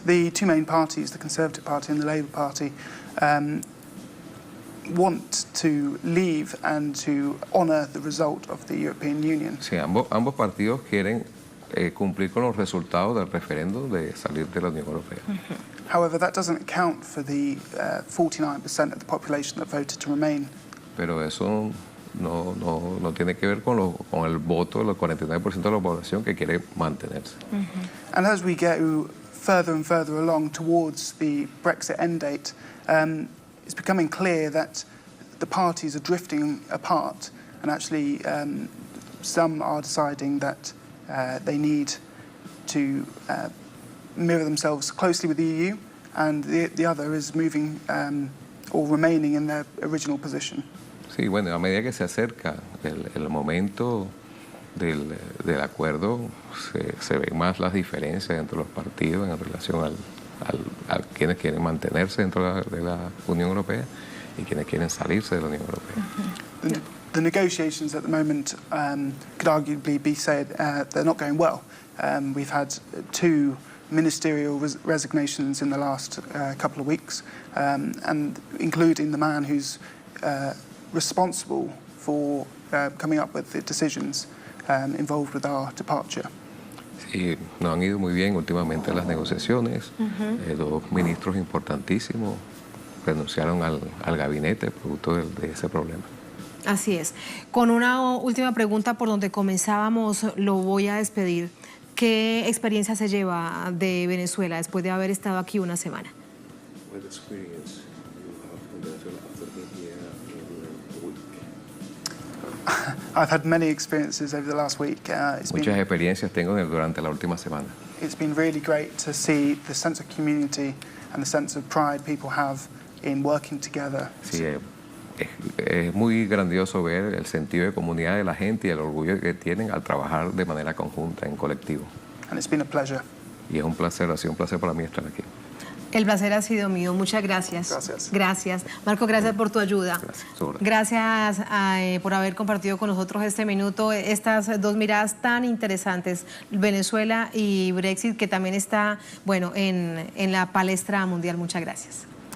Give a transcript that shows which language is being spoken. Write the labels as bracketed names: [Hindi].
[English] The two main parties, the Conservative Party and the Labour Party, want to leave and to honour the result of the European Union. [Spanish] Sí, ambos partidos quieren cumplir con los resultados del referéndum de salir de la Unión Europea. [English] However, that doesn't account for the 49% of the population that voted to remain. [Spanish] Pero eso no tiene que ver con el voto del 49% de la población que quiere mantenerse. [English] And as we go further and further along towards the Brexit end date, it's becoming clear that the parties are drifting apart, and actually some are deciding that they need to mirror themselves closely with the EU, and the other is moving or remaining in their original position. [Spanish] Sí, bueno, a medida que se acerca el momento del acuerdo, se ven más las diferencias entre los partidos en relación a quienes quieren mantenerse dentro de la Unión Europea y quienes quieren salirse de la Unión Europea. [English] The negotiations at the moment could arguably be said they're not going well. We've had two ministerial resignations in the last couple of weeks, and including the man who's responsible for coming up with the decisions involved with our departure. [Spanish] Sí, no han ido muy bien últimamente las negociaciones. Dos ministros importantísimos renunciaron al gabinete producto de ese problema. Así es. Con una última pregunta por donde comenzábamos, lo voy a despedir. ¿Qué experiencia se lleva de Venezuela después de haber estado aquí una semana? [English] I've had many experiences over the last week. [Spanish] Muchas experiencias tengo durante la última semana. [English] It's been really great to see the sense of community and the sense of pride people have in working together. [Spanish] Sí, es muy grandioso ver el sentido de comunidad de la gente y el orgullo que tienen al trabajar de manera conjunta, en colectivo. [English] And it's been a pleasure. [Spanish] Y es un placer, ha sido un placer para mí estar aquí. El placer ha sido mío. Muchas gracias. Gracias. Gracias. Marco, gracias por tu ayuda. Gracias por haber compartido con nosotros este minuto, estas dos miradas tan interesantes, Venezuela y Brexit, que también está, bueno, en la palestra mundial. Muchas gracias.